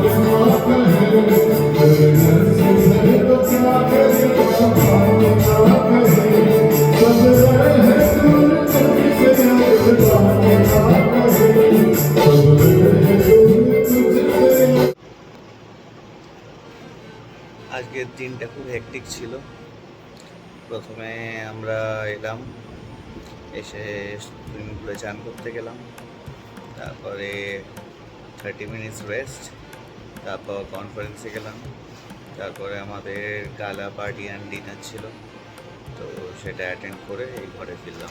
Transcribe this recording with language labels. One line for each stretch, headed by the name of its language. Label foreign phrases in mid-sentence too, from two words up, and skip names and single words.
Hindi: ना कहे, तेरे से तो क्या कहे, बात ना कहे, सब रहे दूर तुझसे, बात ना कहे, सब रहे दूर तुझसे।
Bangla: আজকের দিনটা খুব হেক্টিক ছিল। প্রথমে আমরা এলাম, এসে সুইমিং পুলে চান করতে গেলাম, তারপরে 30
English: minutes rest,
Bangla: তারপর কনফারেন্সে গেলাম, তারপরে আমাদের
English: gala party and dinner
Bangla: ছিল, তো সেটা অ্যাটেন্ড করে এই ঘরে ফিরলাম।